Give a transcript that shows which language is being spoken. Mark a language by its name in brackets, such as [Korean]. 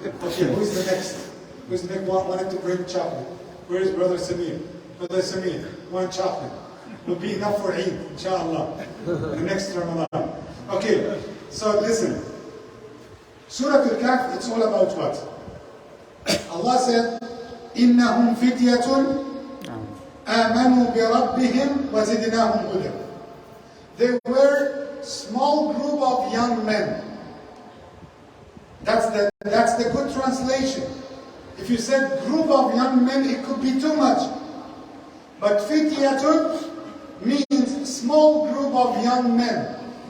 [English] Okay, who is the next? Who is the next one wanted to bring chocolate? Where is Brother Samir? Brother Samir, one chocolate. Will be enough for Eid, inshallah. The next Ramadan. Okay, so listen. Surah Al-Kahf, it's all about what? Allah said, [Arabic] إِنَّهُمْ فِتْيَةٌ آمَنُوا بِرَبِّهِمْ وَزِدْنَاهُمْ هُدًى. [English] They were small group of young men. That's the good translation. If you said group of young men, it could be too much. But fityatun means small group of young men.